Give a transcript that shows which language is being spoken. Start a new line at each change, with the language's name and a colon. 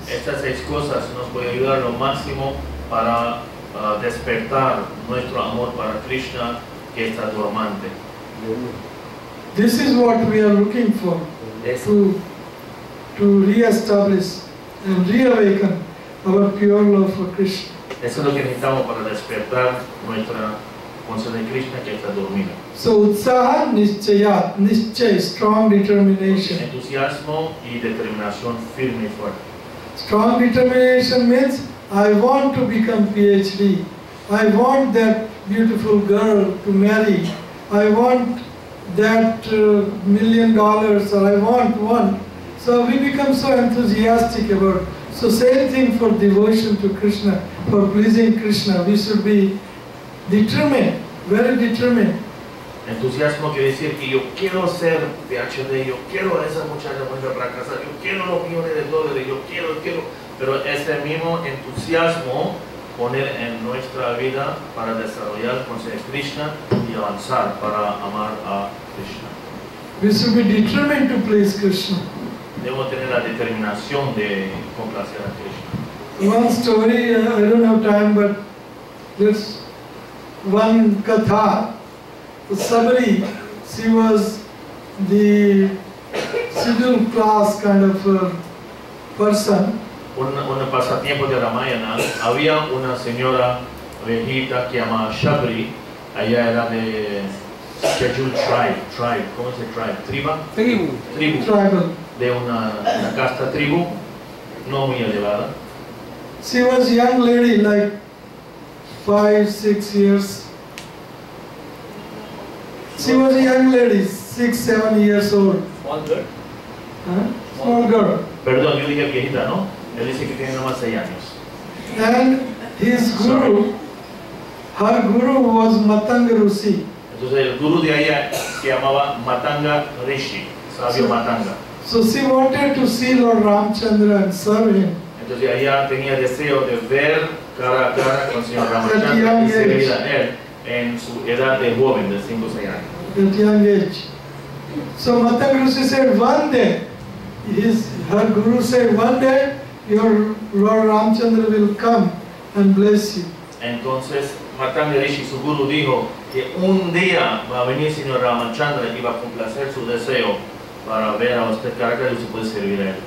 Spanish: Estas 6 cosas nos pueden ayudar lo máximo para despertar nuestro amor para Krishna que está dormante.
English: This is what we are looking for, to re-establish and reawaken our pure love for Krishna.
Spanish: Eso es lo que necesitamos para despertar nuestra conciencia de Krishna que está dormida.
English: So utsaha nischayat, nischay, strong determination.
Spanish: Entusiasmo y determinación firme y fuerte.
English: Strong determination means I want to become PhD. I want that beautiful girl to marry. I want that $1 million, or I want one. So we become so enthusiastic about it. So same thing for devotion to Krishna, for pleasing Krishna. We should be determined, very determined.
Spanish: Entusiasmo quiere decir que yo quiero ser PhD, yo quiero a esa muchacha buena para casar, yo quiero los millones de dólares, yo quiero, pero ese mismo entusiasmo poner en nuestra vida para desarrollar conciencia de Krishna y avanzar para amar a Krishna.
English: We should be determined to please Krishna.
Spanish: Debemos tener la determinación de complacer a Krishna.
English: One story, I don't have time, but there's one katha. Somebody, she was the scheduled class kind of person.
Spanish: Un pasatiempo de Ramayana, había una señora viejita que llamaba Shabri, ella era de
English: scheduled tribe,
Spanish: ¿cómo se
English: tribe?
Spanish: Tribu.
English: Tribal.
Spanish: De una casta tribu, no muy elevada.
English: She was a young lady, like 5, 6 years. She was a young lady, 6, 7 years old. Small girl. Small girl.
Spanish: Perdón, yo dije viejita, ¿no? Él dice que tiene nomás 6 años.
English: And his guru, her guru was Matanga Rishi.
Spanish: Entonces el guru de ella se llamaba Matanga Rishi, sabio Matanga.
English: So she wanted to see Lord Ramchandra and serve him.
Spanish: Entonces ella tenía deseo de ver cara a cara con el señor Ramachandra y servir a él en su edad de joven de 5 o 6 años.
English: At young age. So Matanga Rishi said one day, her guru said one day your Lord Ramchandra will come and bless you.
Spanish: Entonces Matanga Rishi, su guru, dijo que un día va a venir el señor Ramachandra y va a complacer su deseo para ver a usted cara a cara y se puede servir a él.